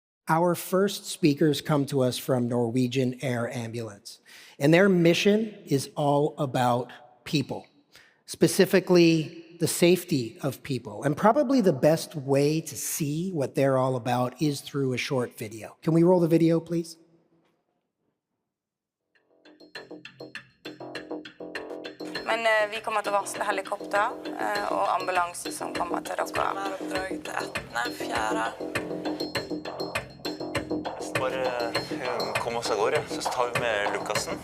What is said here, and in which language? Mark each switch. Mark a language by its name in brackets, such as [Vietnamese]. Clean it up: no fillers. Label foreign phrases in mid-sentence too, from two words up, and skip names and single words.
[English] Our first speakers come to us from Norwegian Air Ambulance, and their mission is all about people, specifically the safety of people. And probably the best way to see what they're all about is through a short video. Can we roll the video, please? [Norwegian] Men vi kommer til å varsle helikopter og ambulanse som kommer til dere. Oppdrag til 18.4. Bare kom oss av gårde, så tar vi med Lukassen.